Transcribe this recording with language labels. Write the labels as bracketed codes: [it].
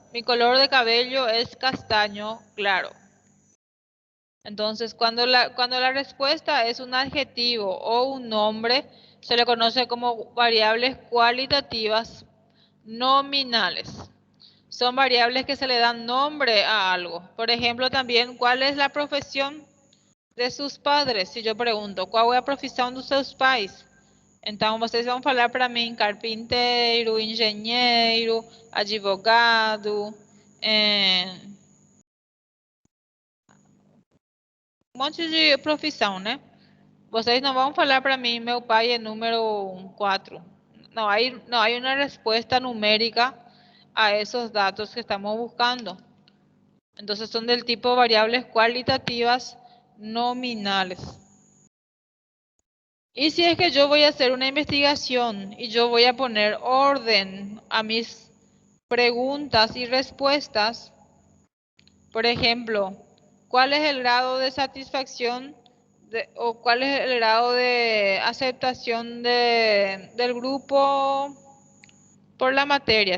[es] Mi color de cabello es castaño claro. Entonces, cuando la respuesta es un adjetivo o un nombre, se le conoce como variables cualitativas nominales. Son variables que se le dan nombre a algo. Por ejemplo, también, ¿cuál es la profesión de sus padres? Si yo pregunto, ¿cuál es la profesión de sus pais? [pt] Então, vocês vão falar para mim carpinteiro, engenheiro, advogado, um monte de profissão, né? Vocês não vão falar para mim, meu pai é número 4. [es] No hay una respuesta numérica a esos datos que estamos buscando. Entonces son del tipo variables cualitativas nominales. Y si es que yo voy a hacer una investigación y yo voy a poner orden a mis preguntas y respuestas, por ejemplo, ¿cuál es el grado de satisfacción o cuál es el grado de aceptación del grupo por la materia?